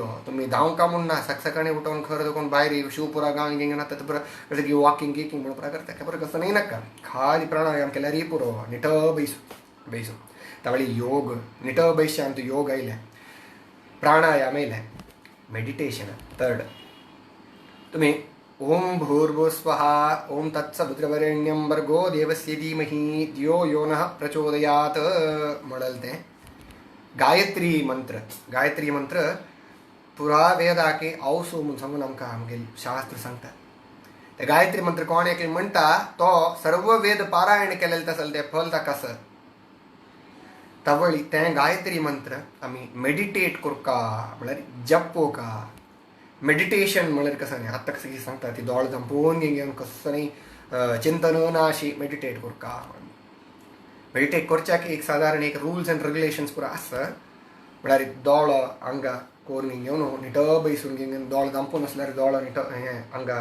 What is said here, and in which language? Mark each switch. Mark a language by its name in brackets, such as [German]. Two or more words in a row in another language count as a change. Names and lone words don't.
[Konkani] तुमी धांवका म्हूण ना सकाळीं उठोवन खर देखून भायर शू पुरा गांग गिंग आतां पुरा जशें की वॉकिंग गिकींग म्हणून पुरा करता खबर कसं न्ही नाका खाली प्राणायाम केल्यार ही पुरो निट बैसू तावळी योग निट बैश्यांत योग आयले प्राणायाम आयले [English] meditation third [Konkani] तुमी [Sanskrit] ओम भूर्भुवस्वः ओम तत्सवितुर्वरेण्यं भर्गो देवस्य धीमहि धियो यो नः प्रचोदयात् [Konkani] म्हणलें तें गायत्री मंत्र पुरा वेदाके औसो म्हणून सांगून आमकां आमगेल शास्त्र सांगता ते गायत्री मंत्र कोण एक म्हणटा तो सर्व वेद पारायण केलेले आसले ते फल ताका आसा तवळी तें गायत्री मंत्र आमी मेडिटेट करका म्हळ्यार जपोका मेडिटेशन म्हळ्यार कसं न्ही आतां कसं सांगता ती दोळ दंपोवन घेवन कसं न्ही चिंतन नाशी मेडिटेट करका मेडिटेट करच्याक एक सादारण एक [English] rules and regulations [Konkani] पुरो आसता म्हळ्यार दोळो हांगा कोरून घेवन निट बैसून घेवन दोळो दंपून आसल्यार दोळो निट हें हांगा